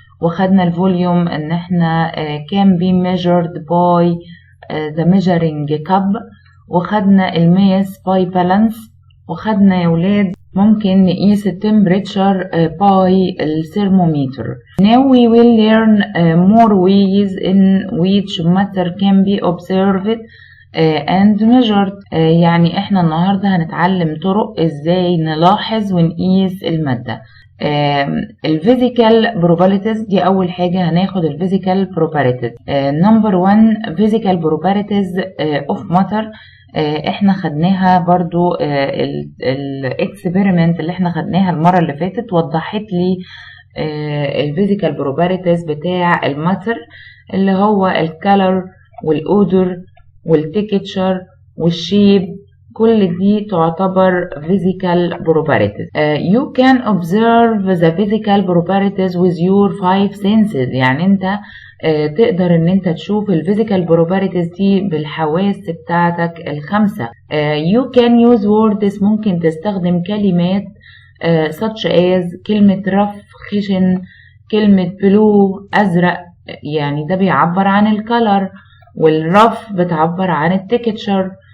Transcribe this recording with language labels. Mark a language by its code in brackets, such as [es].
[ar] وخدنا الفوليوم ان احنا [en] can be measured by the measuring cup. [ar] وخدنا الماس by balance. وخدنا يا ولاد ممكن نقيس التمبريتشر by الثرمومتر. [en] Now we will learn more ways in which matter can be observed and measured. [ar] يعني احنا النهاردة هنتعلم طرق ازاي نلاحظ ونقيس المادة. الفيزيكال بروبابيلتيز دي اول حاجة هناخد الفيزيكال بروبابيلتيز. [en] Number 1 physical probabilities of matter. [ar] احنا خدناها برضو الاكسبيرمنت اللي احنا خدناها المرة اللي فاتت وضحت لي الفيزيكال بروبابيلتيز بتاع الماتر اللي هو الكالر والاودر والتكتشر والشيب. كل دي تعتبر [en] physical properties. You can observe the physical properties with your 5 senses. [ar] يعني انت تقدر ان انت تشوف الفيزيكال بروبابيلتيز دي بالحواس بتاعتك الخمسة. [en] You can use [ar] words ممكن تستخدم كلمات [en] such as [ar] كلمة رف خشن، كلمة بلو أزرق، يعني ده بيعبر عن الكالر، والرف بتعبر عن التكتشر.